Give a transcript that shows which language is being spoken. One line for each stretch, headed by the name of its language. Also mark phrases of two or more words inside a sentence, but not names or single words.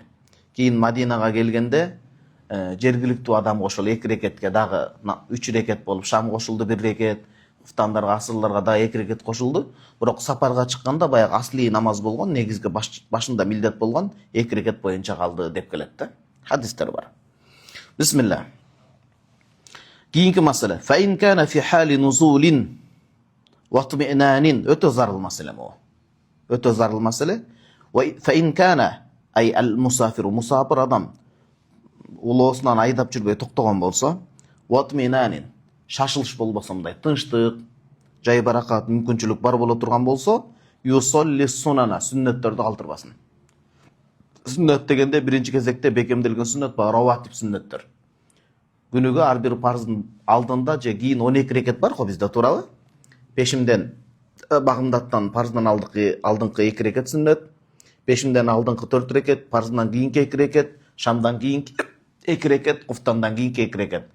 Kyrgyz: Кийин Мадинага келгенде жергиликтүү адам кошулду 2 рекетке дагы 3 рекет болуп, шам кошулду 1 рекет, уфтандарга, асырларга дагы 2 рекет кошулду. Бирок сапарга чыкканда баягы асли намаз болгон, негизги башында милдет болгон 2 рекет боюнча калды деп келет да. Хадистер бар. Бисмилlah. Кийинки маселе.
Arabic: فإن كان في حال نزول و اطمئنان.
Kyrgyz: Өтө зарыл маселе бу. Өтө зарыл маселе.
Arabic: فإن كان أي ال مسافر مسافر
Kyrgyz: адам улоосунан айдап жүрбөй токтогон болсо, watminanin шашылыш болбосо, мындай тынчтык, жай баракат, мүмкүнчүлүк бар боло турган болсо,
Arabic: يصلي سننه
Kyrgyz: сүннөттөрдү калтырбасын. Сүннөт дегенде биринчи кезекте бекемделген сүннөт бар, раватип сүннөттөр. Күнүгө ар бир парздын алдында же кийин 12 рекет бар го бизде, туурабы? Пешимден багымдаттан парздын алдыңкы 2 рекет сүннөт, пешимден алдыңкы 4 рекет, парздан кийинки 2 рекет, шамдан кийинки 2 рекет, куфтандан кийинки 2 рекет.